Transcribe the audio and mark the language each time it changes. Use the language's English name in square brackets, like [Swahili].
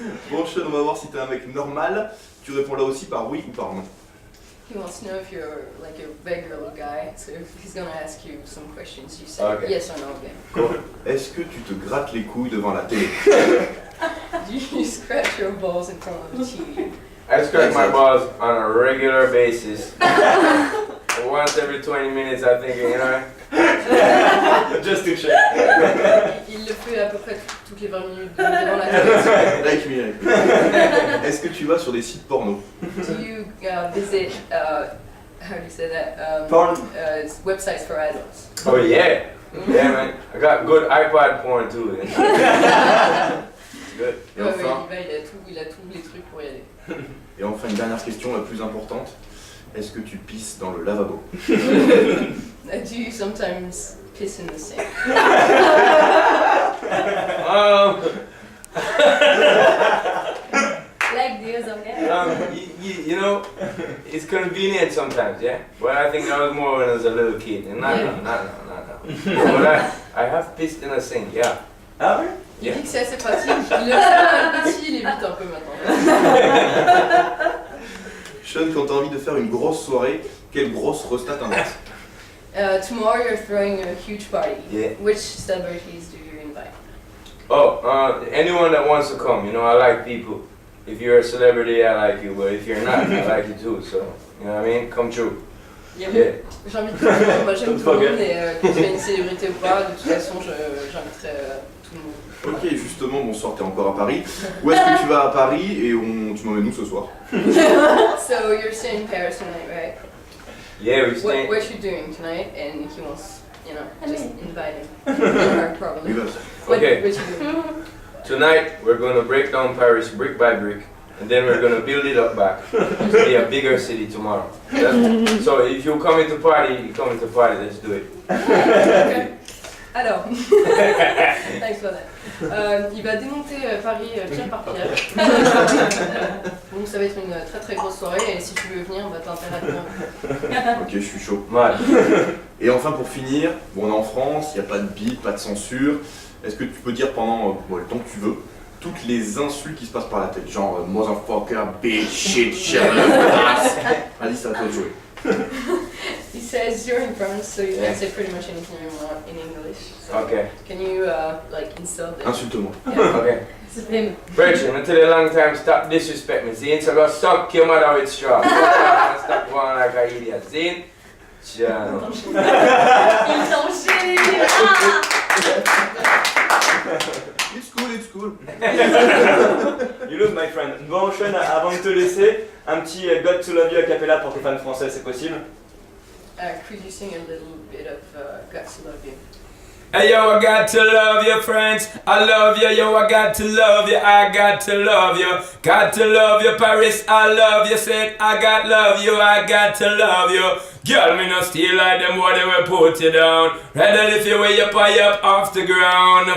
[French] Bon Sean, on va voir si t'es un mec normal, tu réponds là aussi par oui ou par non. [English] He wants to know if you're like a regular guy, so he's gonna ask you some questions. You say Okay. yes or no again. [French] Est-ce que tu te grattes les couilles devant la télé? [English] Do you scratch your balls in front of the TV? I scratch my balls on a regular basis. Once every 20 minutes, I think, you know. Just to check. [French] Il le fait à peu près toutes les 20 minutes devant la télé. [English] Like me, like me. [French] Est-ce que tu vas sur des sites porno? [English] Do you visit, how do you say that? Porn. Websites for adults. Oh yeah, yeah, man. I got good iPod porn too. It's good. [French] Et Ouais, enfin, il a tous les trucs pour y aller. une dernière question, la plus importante. Est-ce que tu pisses dans le lavabo? [English] Do you sometimes piss in the sink? Like the other guy. You know, it's convenient sometimes, yeah. But I think that was more when I was a little kid. And not now. But I have pissed in a sink, yeah. [French] Ah ouais? Il dit que c'est assez pratique. Il le fait quand petit, il évite un peu maintenant. Sean, quand t'as envie de faire une grosse soirée, quelle grosse resta t'invites? [English] Tomorrow you're throwing a huge party. Yeah. Which celebrities do you invite? Anyone that wants to come, you know, I like people. If you're a celebrity, I like you, but if you're not, I like you too, so, you know what I mean? Come true. Yeah. Yeah. [French] J'invite tout le monde, moi j'aime tout le monde et que tu es une célébrité ou pas, de toute façon j'inviterai tout le monde. Ok, justement, bonsoir, t'es encore à Paris. Où est-ce que tu vas à Paris et tu m'emmènes où ce soir? [English] So you're staying in Paris tonight, right? Yeah, we stay. What you doing tonight? And he wants, you know, just invite him. Probably. Okay. What you doing? Tonight, we're gonna break down Paris brick by brick, and then we're gonna build it up back to be a bigger city tomorrow. So if you come into party, let's do it. Okay. Alors, thanks for that. [French] Il va démonter Paris pierre par pierre. Donc ça va être une très très grosse soirée et si tu veux venir, bah t'as intérêt à venir. Ok, je suis chaud. Ouais. Et enfin pour finir, bon, on est en France, il n'y a pas de bip, pas de censure. Est-ce que tu peux dire pendant le temps que tu veux, toutes les insultes qui se passent par la tête, genre [English] motherfucker, bitch, shit, shit, ass. [French] Vas-y, c'est à toi de jouer. [English] He says you're in France, so you can say pretty much anything you want in English. So Okay. can you like insult them? [French] Insulte-moi. [English] Yeah. Okay. Supreme. Brethren, I tell you a long time, stop disrespect me. See, so go suck your mother with straw. Stop going like an idiot. See? John. [French] Ils t'enchaînent. [English] It's cool. You look, my friend. [French] Bon, Sean, avant de te laisser, un petit Got to Love You a cappella pour tes fans français, c'est possible? [English] Could you sing a little bit of Got to Love You? Hey yo, I got to love you, friends. I love you, yo, I got to love you. I got to love you. Got to love you, Paris. I love you, said I got love you. I got to love you. Girl, me no steal like them boy, they will put you down. Rather lift you way up high up off the ground.